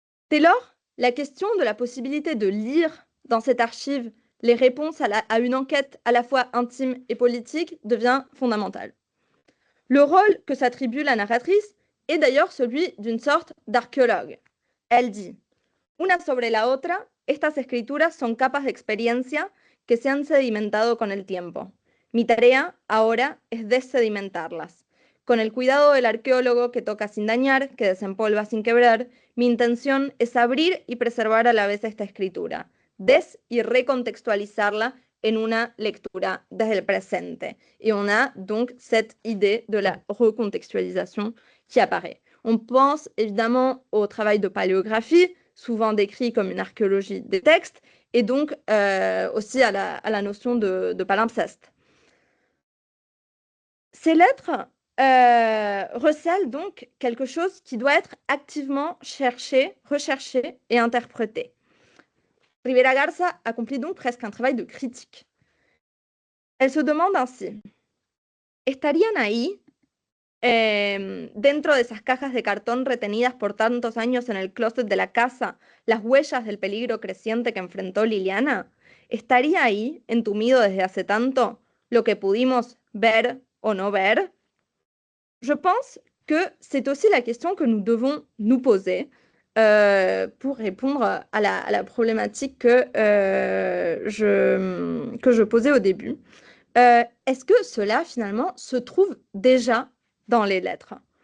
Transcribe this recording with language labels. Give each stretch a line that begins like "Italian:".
French: Dès lors, la question de la possibilité de lire dans cette archive les réponses à une enquête à la fois intime et politique devient fondamentale. Le rôle que s'attribue la narratrice est d'ailleurs celui d'une sorte d'archéologue. Elle dit:
Spanish: Una sobre la otra, estas escrituras son capas de experiencia que se han sedimentado con el tiempo. Mi tarea ahora es desedimentarlas. Con el cuidado del arqueólogo que toca sin dañar, que desempolva sin quebrar, mi intención es abrir y preservar a la vez esta escritura, y recontextualizarla en una lectura desde le presente.
French: Et on a donc cette idée de la recontextualisation qui apparaît. On pense évidemment au travail de paléographie, souvent décrit comme une archéologie des textes, et donc aussi à la notion de palimpseste. Ces lettres recèlent donc quelque chose qui doit être activement cherché, recherché et interprété. Rivera Garza accomplit donc presque un travail de critique. Elle se demande ainsi,
Spanish: ¿estarían ahí, dentro de esas cajas de cartón retenidas por tantos años en el closet de la casa, las huellas del peligro creciente que enfrentó Liliana? ¿Estaría ahí, entumido desde hace tanto, lo que pudimos ver o no ver?
French: Je pense que c'est aussi la question que nous devons nous poser pour répondre à la problématique que je posais au début. Est-ce que cela, finalement, se trouve déjà dans les lettres?